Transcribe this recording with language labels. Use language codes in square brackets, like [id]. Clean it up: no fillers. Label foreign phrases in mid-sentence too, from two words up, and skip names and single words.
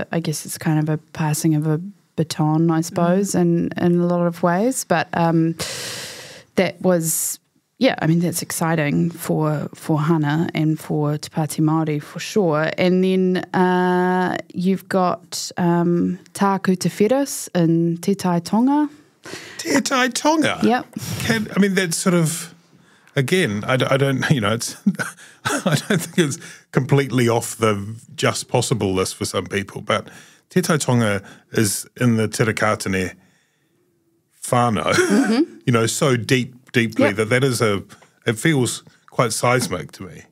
[en] I guess it's kind of a passing of a baton, I suppose, in a lot of ways. But that was, yeah, I mean, that's exciting for Hana and for Te Pāti Māori for sure. And then you've got Tāku Te Wheras in Te Tai Tonga. Te Tai Tonga? Yep. I mean, that's sort of... Again, I don't, you know, it's. I don't think it's completely off the just possible list for some people, but Te Tai Tonga is in the Te Rakatane whānau, you know, so deeply that is it feels quite seismic to me.